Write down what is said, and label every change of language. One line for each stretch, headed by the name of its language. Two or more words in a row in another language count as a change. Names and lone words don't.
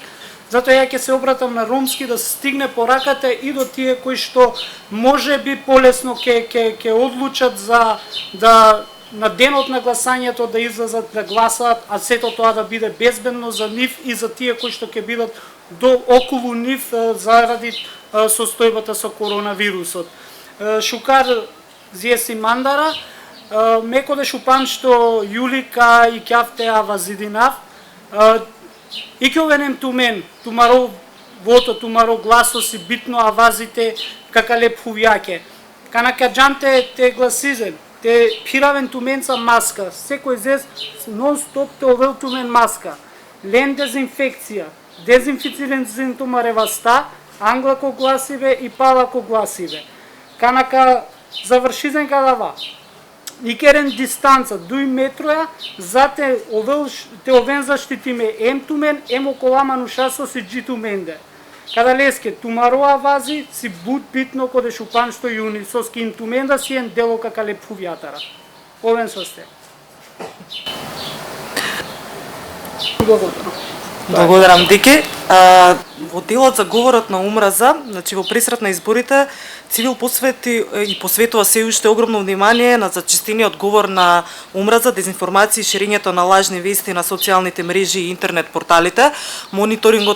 Macedonian: Затоа ја ќе се обратам на ромски да стигне пораката и до тие кои што може би полесно ќе одлучат за да на денот на гласањето да излезат да гласаат, а сето тоа да биде безбедно за нив и за тие кои што ќе бидат околу нив заради состојбата со коронавирусот.
Romany: Шукар зиеси мандара, мекоде шупан што Јулика и кјафте авазидинав, и ќе овенем тумен, тумаро вото, тумаро гласо си битно авазите кака леп хувјаке. Канака джамте те гласизен, те пиравен туменца маска, секој зес нон-стоп те овел тумен маска. Лен дезинфекција, дезинфицирен тумареваста, англако гласиве и палако гласиве. Канака завршизен кадава. Икерен дистанца 2 метроја, зате овен заштитиме ем тумен, ем околаману шасо си джитуменде. Када леске тумароа вази, си буд битно коде шупан што јуни, со скин туменда си ен дело кака леп хувјатара. Овен со сте.
Macedonian: Благодарам, Дики. Во делот за говорот на омраза, значи во пресрет на изборите, Цивил посвети и посветува се уште огромно внимание на зачестениот говор на омраза, дезинформација и ширењето на лажни вести на социјалните мрежи и интернет порталите.